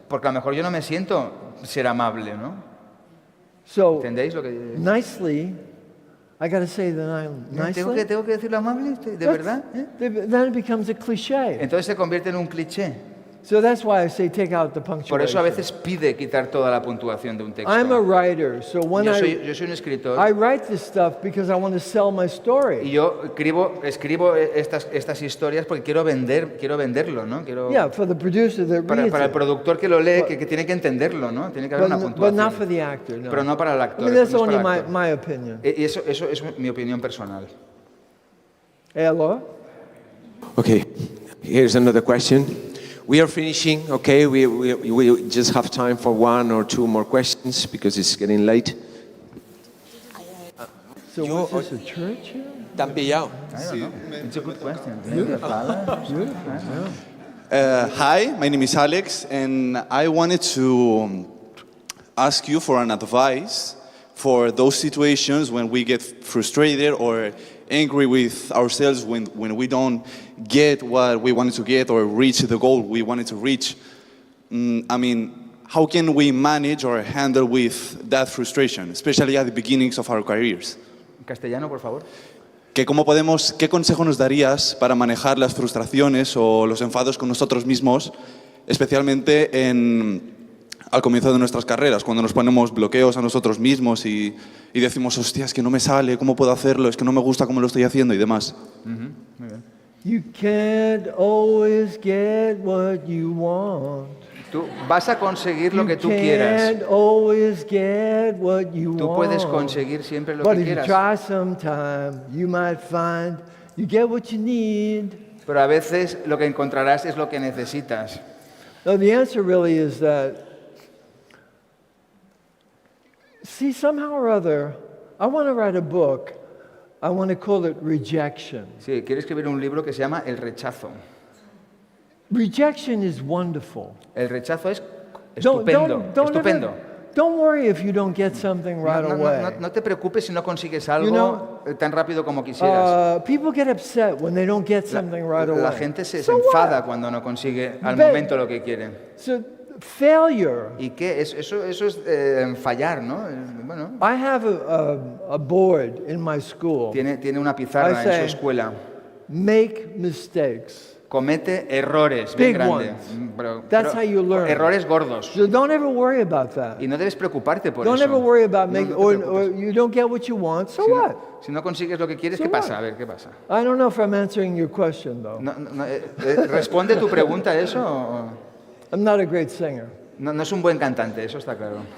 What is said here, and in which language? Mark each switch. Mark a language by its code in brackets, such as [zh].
[es] Porque a lo mejor yo no me siento ser amable, ¿no? [en] So, [es] ¿entendéis lo que? [en] Nicely, I got to say that I'm nicely. [es] ¿Tengo que decirlo amable? ¿De verdad? [en] Then it becomes a cliché. [es] Entonces se convierte en un cliché. [en] So that's why I say take out the punctuation. [es] Por eso a veces pide quitar toda la puntuación de un texto. [en] I'm a writer, so when [es] yo soy un escritor. [en] I write this stuff because I want to sell my story. [es] Y yo escribo estas historias porque quiero venderlo, ¿no? [en] For the producer that reads [es] para el productor que lo lee, que tiene que entenderlo, ¿no? Tiene que haber una puntuación. [en] But not for the actor, no. [es] Pero no para el actor. [en] I mean, that's only my opinion. [es] Y eso es mi opinión personal. [en] Hello? Okay, here's another question. We are finishing, okay? We just have time for one or two more questions because it's getting late. So what's this, a church here? [es] ¿Te han pillado? [en] Sí. It's a good question. Hi, my name is Alex, and I wanted to ask you for an advice for those situations when we get frustrated or angry with ourselves when we don't get what we wanted to get or reach the goal we wanted to reach. How can we manage or handle with that frustration, especially at the beginnings of our careers? [es] En castellano, por favor. ¿Qué consejo nos darías para manejar las frustraciones o los enfados con nosotros mismos, especialmente al comienzo de nuestras carreras, cuando nos ponemos bloqueos a nosotros mismos y decimos, hostia, es que no me sale, ¿cómo puedo hacerlo? Es que no me gusta cómo lo estoy haciendo y demás. Muy bien. [en] You can't always get what you want. [es] Tú vas a conseguir lo que tú quieras. [en] You can't always get what you want. [es] Tú puedes conseguir siempre lo que quieras. [en] But if you try sometime, you might find you get what you need. [es] Pero a veces lo que encontrarás es lo que necesitas. [en] No, the answer really is that, see, somehow or other, I want to write a book. I want to call it Rejection. [es] Sí, quiero escribir un libro que se llama El rechazo. [en] Rejection is wonderful. [es] El rechazo es estupendo. Estupendo. [en] Don't worry if you don't get something right away. [es] No te preocupes si no consigues algo tan rápido como quisieras. [en] People get upset when they don't get something right away. [es] La gente se enfada cuando no consigue al momento lo que quiere. [en] So, failure. [es] ¿Y qué? Eso es fallar, ¿no? Bueno. [en] I have a board in my school. [es] Tiene una pizarra en su escuela. [en] Make mistakes. [es] Comete errores bien grandes. [en] That's how you learn. [es] Errores gordos. [en] So don't ever worry about that. [es] Y no debes preocuparte por eso. [en] Don't ever worry about making, or you don't get what you want. So what? [es] Si no consigues lo que quieres, ¿qué pasa? A ver, ¿qué pasa? [en] I don't know if I'm answering your question though. [es] ¿Responde tu pregunta eso? O? [en] I'm not a great singer. [es] No es un buen cantante, eso está claro.